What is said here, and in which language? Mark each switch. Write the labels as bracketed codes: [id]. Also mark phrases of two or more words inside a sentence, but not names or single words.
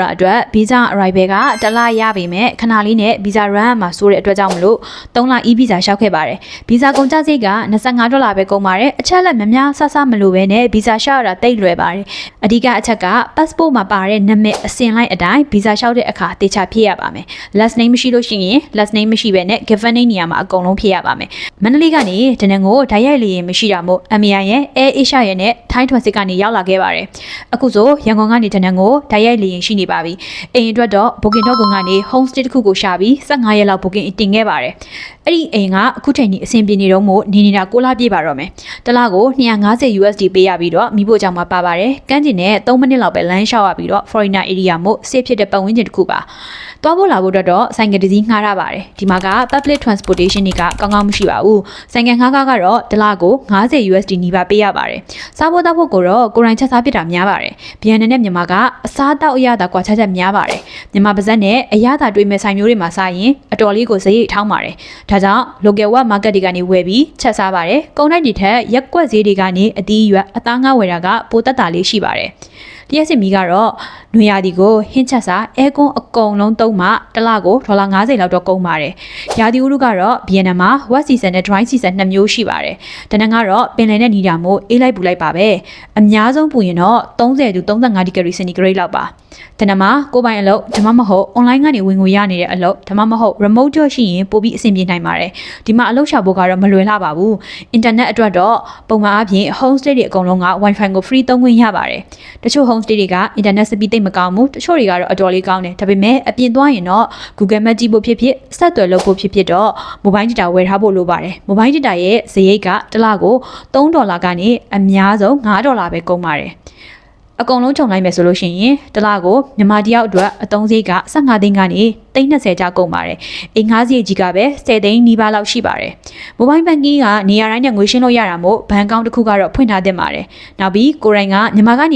[my] အတွက် [en] visa arrival [my] က1လရပေမဲ့ခဏလေးနဲ့ [en] visa run [my] မှာဆိုတဲ့အတွက်ကြောင့်မလို့3လ e-visa လျှောက်ခဲ့ပါတယ်။ visa ကုန်ကျစရိတ်က$25ပဲကုန်ပါတယ်။အချက်လက် များဆဆမလို့ပဲနဲ့ visa လျှောက်ရတာတိတ်လွယ်ပါတယ်။အဓိကအချက်က passport မှာပါတဲ့နာမည်အစင်လိုက်အတိုင်း visa လျှောက်တဲ့အခါတေချာဖြည့်ရပါမယ်။ [en] last name [my] မရှိလို့ရှိရင် [en] last name [my] မရှိပဲနဲ့ [en] given name [my] နေရာမှာအကုန်လုံးဖြည့်ရပါမယ်။မန္တလေးကနေတနင်္ဂနွေဓာတ်ရိုက်လေရင်မရှိတာမို့ MAI ရဲ့ Air Asia ရဲ့နဲ့ Thai Transit ကနေရောက်လာခဲ့ပါတယ်။အခုဆိုရန်ကုန်ကနေတနင်္ဂနွေဓာတ်ရိုက်လေရင်ရှိနေပါပြီ။အိမ်အတွက်တော့ booking.com ကနေ [en] home stay [my] တစ်ခုကိုရှာပြီး15ရက်လောက် booking တင် ခဲ့ပါတယ်။အဲ့ဒီအိမ်ကအခုချိန်ကြီးအဆင်ပြေနေတော့မို့နေနေတာ6လပြည့်ပါတော့မယ်။တစ်လကို$250 USD ပေးရပြီးတော့မိဖို့ကြောင့်မှာပါပါတယ်။ကမ်းခြေနဲ့3 မိနစ်လောက်ပဲလမ်းလျှောက်ရပြီးတော့ [en] foreigner area [my] မို့ safe ဖြစ်တဲ့ပတ်ဝန်းကျင်တစ်ခုပါ။သွားဖို့လာဖို့တော့ဆိုင်ကယ်တစ်စီးငှားရပါတယ်။ဒီမှာက [en] public transportation [my] တွေကကောင်းကောင်းမရှိပါဘူး။ဆိုင်ကယ်ငှားကားကတော့တစ်လကို$50 USD နီးပါးပေးရပါတယ်။စားဖို့တောက်ဖို့ကိုတော့ကိုယ်တိုင်ချက်စားဖြစ်တာများပါတယ်။ဗီယက်နမ်နဲ့မြန်မာကအစားတောက်အရသာကွာခြားချက်များပါတယ်။မြန်မာပါဇက်နဲ့အရသာတွေးမဲ့ဆိုင်မျိုးတွေမှာစားရင်အတော်လေးကိုစရိတ်ထောင်းပါတယ်။ဒါကြောင့် [en] local web market [my] တွေကနေဝယ်ပြီးချက်စားပါတယ်။ကုန်တိုက်တွေထက်ရက် ကွက်ဈေးတွေကနေအသီးရွက်အသားငါးဝယ်တာကပိုတက်တာလေးရှိပါတယ်။လျှက်စစ်မီကတော့နွေရာသီကိုဟင်းချက်စာအဲကွန်းအကုန်လုံးသုံးမှတစ်လကို$50လောက်တော့ကုန်ပါတယ်။ရာသီဥတုကတော့ဗီယက်နမ်မှာ [en] wet season [my] နဲ့ [en] dry season [my] 2မျိုးရှိပါတယ်။တနင်္ဂနွေကတော့ပင်လယ်နဲ့နီးတာမို့အေးလိုက်ပူလိုက်ပါပဲ။အများဆုံးပူရင်တော့30to 35 [en] degree centigrade [my] လောက်ပါ။တနင်္ဂနွေကိုပိုင်အလုပ်ဒါမှမဟုတ် online ကနေဝင်ငွေရနေတဲ့အလုပ်ဒါမှမဟုတ် [en] remote job [my] ရှိရင်ပိုပြီးအဆင်ပြေနိုင်ပါတယ်။ဒီမှာအလုပ်ရှာဖို့ ကတော့မလွယ်လှပါဘူး။ internet အတွက်တော့ပုံမှန်အားဖြင့် [en] home stay [my] တွေအကုန်လုံးက wifi ကို free သုံးခွင့်ရပါတယ်။တချို့ home stay တွေက [en] internet speed [my] သိပ်မကောင်းဘူး။တချို့တွေကတော့အတော်လေးကောင်းတယ်။ဒါပေမဲ့အပြင်သွားရင်တော့ Google Map ကြည့်ဖို့ဖြစ်ဖြစ်ဆက်သွယ်လုပ်ဖို့ဖြစ်ဖြစ်တော့ [en] mobile data [my] ဝယ်ထားဖို့လိုပါတယ်။ [en] mobile data [my] ရဲ့စရိတ်ကတစ်လကို$3ကနေအများဆုံး$5ပဲကုန် ပါတယ်။အကုန်လုံးခြုံလိုက်မယ်ဆိုလို့ရှိရင်တစ်လကိုမြန်မာတယောက်အတွက်အသုံးစရိတ်က15သိန်းကနေ$20ကျကုန်ပါတယ်။အိမ်ငှားစရိတ်ကြီးကပဲ10သိန်းနီးပါးလောက်ရှိပါတယ်။ [en] mobile banking [my] ကနေရာတိုင်းနဲ့ငွေရှင်းလို့ရတာမို့ဘဏ်အကောင့်တစ်ခုကတော့ဖွင့်ထားသင့်ပါတယ်။နောက်ပြီးကိုယ်တိုင်ကမြန်မာကနေ